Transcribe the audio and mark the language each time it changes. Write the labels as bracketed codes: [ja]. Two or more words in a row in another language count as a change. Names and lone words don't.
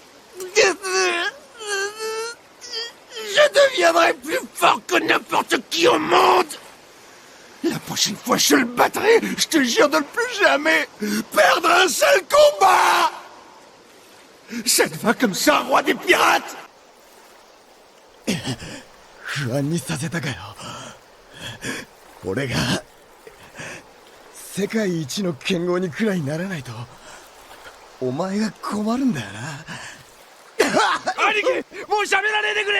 [fr] Je deviendrai plus fort que n'importe qui au monde. La prochaine fois je le battrai, je te jure de ne plus jamais perdre un seul combat. Ça te va comme ça, roi des pirates? [ja] 不安にさせたかよ。俺が世界一の剣豪にくらいならないとお前が困るんだよな。兄貴、もう喋らねえでくれ。